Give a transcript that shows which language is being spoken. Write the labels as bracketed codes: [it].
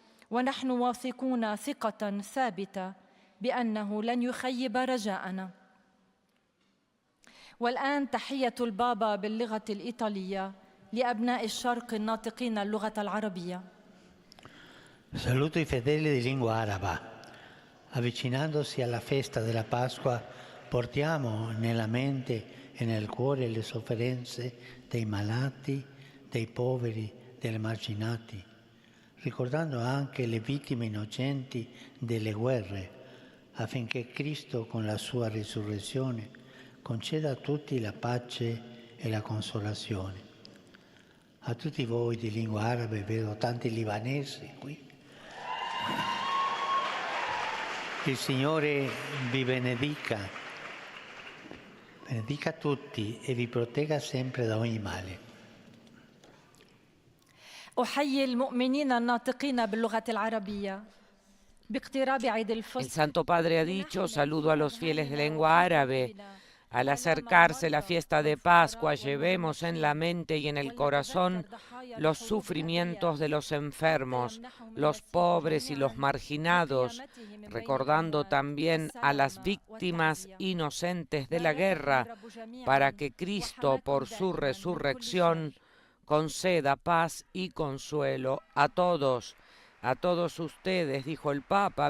[ar] ونحن واثقون ثقة ثابتة بأنه لن يخيب رجاءنا. والآن تحية البابا باللغة الإيطالية لأبناء الشرق الناطقين اللغة العربية. [it] Saluto i fedeli di lingua araba. Avvicinandosi alla festa della Pasqua, portiamo nella mente e nel cuore le sofferenze dei malati, dei poveri, degli emarginati, ricordando anche le vittime innocenti delle guerre, affinché Cristo con la sua risurrezione conceda a tutti la pace e la consolazione. A tutti voi di lingua arabe, vedo tanti libanesi qui. Il Signore vi benedica tutti e vi protegga sempre da ogni male. [ar] أحيي المؤمنين الناطقين باللغة العربية باقتراب عيد الفصح. [es] El Santo Padre ha dicho: saludo a los fieles de lengua árabe. Al acercarse la fiesta de Pascua, llevemos en la mente y en el corazón los sufrimientos de los enfermos, los pobres y los marginados, recordando también a las víctimas inocentes de la guerra, para que Cristo, por su resurrección, conceda paz y consuelo a todos ustedes, dijo el Papa.